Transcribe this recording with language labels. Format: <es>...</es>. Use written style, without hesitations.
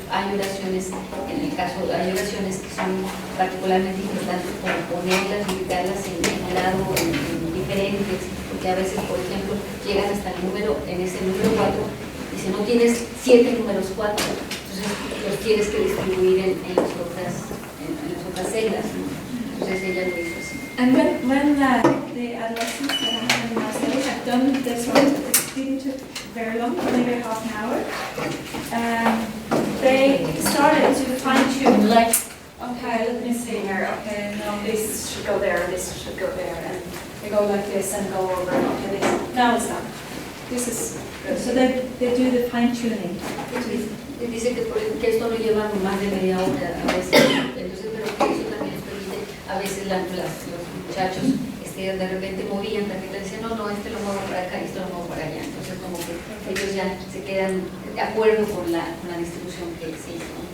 <es>hay oraciones, en el caso, hay oraciones que son particularmente importantes para ponerlas, ubicarlas en un lado diferentes, porque a veces, por ejemplo, llegan hasta el número, en ese número 4, y si no tienes 7 números 4, entonces los tienes que distribuir en las otras celdas, ¿no? Entonces ella lo hizo así.</es> <en>And when the adolescents that I have in my study have done this one, it didn't take very long, maybe half an hour, they started to fine-tune, like, okay, let me see here, okay, no, this should go there, this should go there, and they go like this and go over, okay, this, now it's done. This is good. So they do the fine-tuning.</en> <es>Dice que esto no lleva más de media hora a veces, entonces, pero que eso también nos permite, a veces los muchachos de repente movían tarjetas y decían, no, este lo muevo para acá, esto lo muevo para allá, entonces como que ellos ya se quedan de acuerdo con la distribución que se hizo.</es>